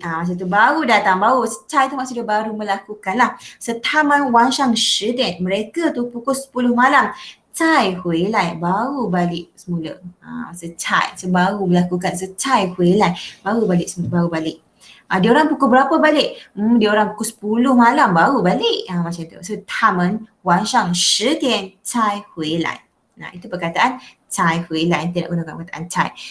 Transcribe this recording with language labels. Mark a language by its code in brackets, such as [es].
[ms] Macam tu baru datang, baru. Cai tu maksudnya baru melakukan lah. So [zh] 他们晚上10点. [ms] Mereka tu pukul 10 malam. [zh] 再回来. [ms] Baru balik semula. Maksud cai. So baru melakukan. So [zh] 再回来. [ms] Baru balik semula. Baru balik. Dia orang pukul berapa balik? Dia orang pukul 10 malam baru balik. Macam tu. [zh] So 他们晚上10点才回来. [ms] Itu perkataan 才回来, tidak gunakan perkataan 才.